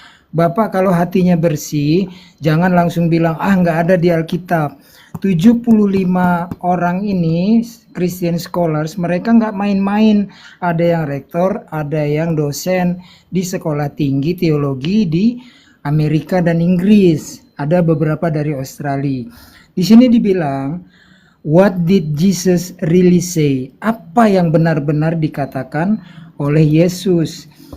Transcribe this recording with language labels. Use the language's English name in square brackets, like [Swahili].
[Indonesian] Bapak kalau hatinya bersih, jangan langsung bilang nggak ada di Alkitab. 75 orang ini [English] Christian scholars, [Indonesian] mereka nggak main-main. Ada yang rektor, ada yang dosen di sekolah tinggi teologi di Amerika dan Inggris. Ada beberapa dari Australia. Di sini dibilang, [English] what did Jesus really say? [Indonesian] Apa yang benar-benar dikatakan oleh Yesus?